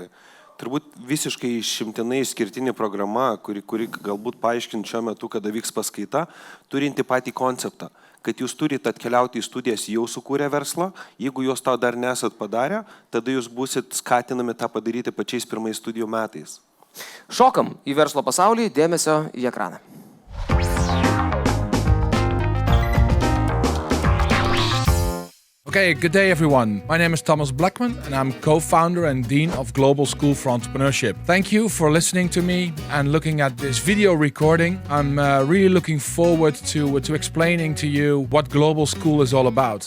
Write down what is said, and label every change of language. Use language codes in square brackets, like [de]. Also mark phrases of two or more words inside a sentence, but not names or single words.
[lt] Turbūt visiškai išimtinai išskirtinė programa, kuri galbūt paaiškint šiuo metu, kada vyks paskaita, turinti patį konceptą, kad jūs turite atkeliauti į studijas jau sukūrę verslą, jeigu jūs to dar nesat padarę, tada jūs būsit skatinami tą padaryti pačiais pirmais studijų metais. Šokam į verslo pasaulį, dėmesio į ekraną. [en] Okay, good day everyone. My name is Thomas Blekman and I'm co-founder and dean of Global School for Entrepreneurship. Thank you for listening to me and looking at this video recording. I'm really looking forward to explaining to you what Global School is all about.